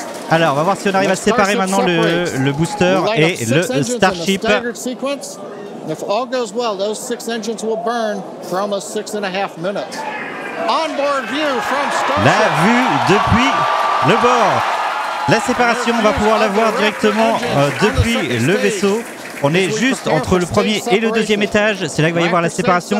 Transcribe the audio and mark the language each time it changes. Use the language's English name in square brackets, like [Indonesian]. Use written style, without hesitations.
[French] Alors, on va voir si on arrive à séparer maintenant le booster et le Starship. [English] If all goes well, those 6 engines will burn for almost 6.5 minutes. Onboard view from Starship. [French] La vue depuis le bord. La séparation, on va pouvoir la voir directement depuis le vaisseau. On est juste entre le premier et le deuxième étage. C'est là qu'il va y avoir la séparation.